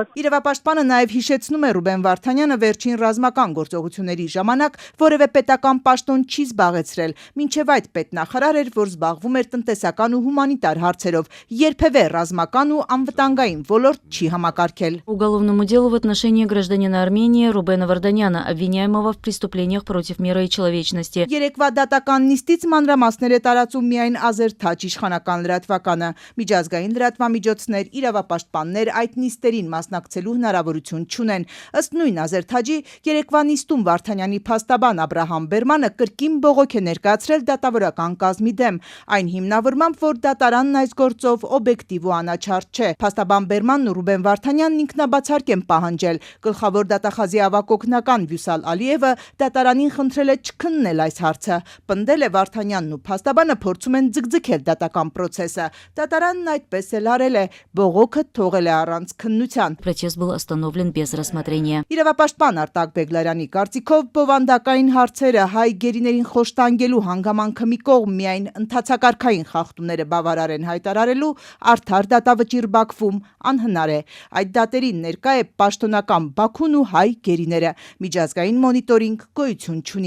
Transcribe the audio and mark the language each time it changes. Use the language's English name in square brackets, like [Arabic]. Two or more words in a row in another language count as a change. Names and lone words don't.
[Armenian] Իրավապաշտպանը նաև հիշեցնում է Ռուբեն Վարդանյանը վերջին ռազմական գործողությունների ժամանակ որևէ պետական պաշտոն չի զբաղեցրել, մինչև այդ պետնախարար էր, որ զբաղվում էր տնտեսական ու հումանիտար հարցերով, երբևէ ռազմական ու անվտանգային ոլորտ չի համակարգել։ [Russian] уголовному делу в отношении гражданина Армении Рубена Варданяна, обвиняемого в преступлениях против мира и человечности. [Armenian] Երեկվա դատական նիստից մանրամասներ է տարածում միայն Ազերթաջ իշխանական լրատվականը։ Միջազգային լրատվամիջոցներ, իրավապաշտպաններ այդ նիստերին մասնակցելու հնարավորություն չունեն։ Ըստ նույն Ազերթաջի երեկվա նիստում Վարդանյանի փաստաբան Աբրահամ Բերմանը կրկին բողոք է ներկայացրել դատավորական կազմի դեմ, այն հիմնավորմամբ, որ դատարանն այս գործով օբյեկտիվ ու անաչառ չէ։ Փաստաբան Բերմանն ու Ռուբեն Վարդանյանն ինքնաբացարկ են պահանջել։ Գլխավոր դատախազի ավագ օգնական Վյուսալ Ալիևը դատարանին խնդրել է չքննել այս հարցը։ Պնդել է Վարդանյանն ու փաստաբանը փորձում են ձգձգել դատական process-ը։ Դատարանն այդպես էլ արել է, բողոքը թողել է առանց քննության։ [Russian] Протест был остановлен без рассмотрения. [Armenian] Իրավապաշտպան Արտակ Բեգլարյանի կարծիքով բովանդակային հարցերը հայ գերիներին խոշտանգելու հանգամանքը մի կողմ միայն ընդհանցակարգային խախտումները բավարար են հայտարարելու, արդար դատավճիռ Բաքվում անհնար է։ Այդ դատերին ներկա է պաշտոնական Բաքուն ու հայ գերիները։ Միջազգային մոնիտորինգ գոյություն չունի։